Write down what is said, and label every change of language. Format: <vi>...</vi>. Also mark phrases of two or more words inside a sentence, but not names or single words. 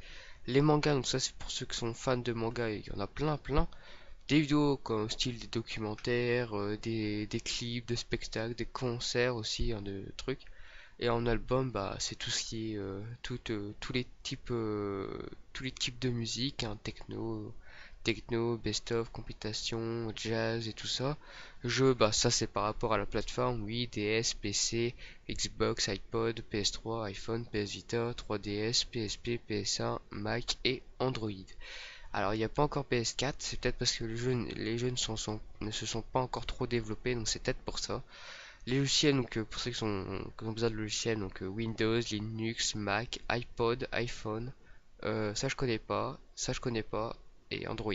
<fr>Les mangas, donc ça c'est pour ceux qui sont fans de manga, il y en a plein. Des vidéos comme style des documentaires, des clips, des spectacles, des concerts aussi, de trucs. Et en album, bah c'est tout ce qui est tous les types de musique, techno, best-of, compilation, jazz et tout ça. Jeux, bah ça c'est par rapport à la plateforme, oui, DS, PC, Xbox, iPod, PS3, iPhone, PS Vita, 3DS, PSP, PS1, Mac et Android. Alors, il n'y a pas encore PS4, c'est peut-être parce que les jeux ne se sont pas encore trop développés, donc c'est peut-être pour ça. Les logiciels, donc pour ceux qui ont besoin de logiciels, donc Windows, Linux, Mac, iPod, iPhone, ça je connais pas, et Android.</fr>